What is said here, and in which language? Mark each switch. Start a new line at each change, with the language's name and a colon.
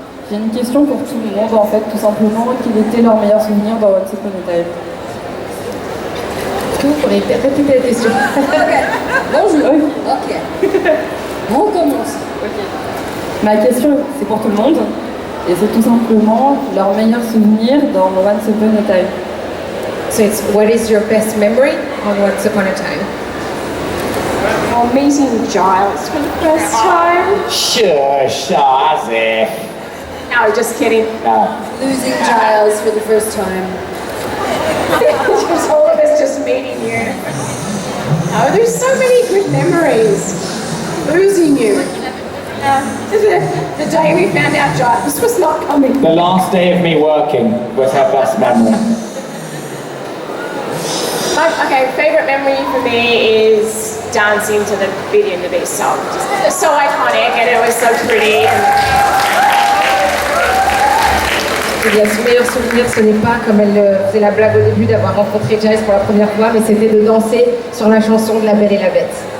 French: J'ai une question pour tout le monde en fait, tout simplement. Quel était leur meilleur souvenir dans Once Upon a Time? Est-ce que vous pourriez répéter la question? Bonjour. Oui. Ok. On commence.
English: Okay.
French: Ma question, c'est pour tout le monde. Et c'est tout simplement leur meilleur souvenir dans Once Upon a Time.
English: So it's what is your best memory on Once Upon a Time? Meeting Giles for the first time. Shush, as if. No, just kidding. No. Losing Giles for the first time. Just all of us just meeting you. Oh, there's so many good memories. Losing you. The day we found out Giles was not coming. The last day of me working was her best memory. Okay, favourite memory for me is dancing to the Beauty and the Beast song. Just so iconic and it was so pretty.
French: Eh bien, son meilleur souvenir, ce n'est pas, comme elle faisait la blague au début, d'avoir rencontré Giles pour la première fois, mais c'était de danser sur la chanson de La Belle et la Bête.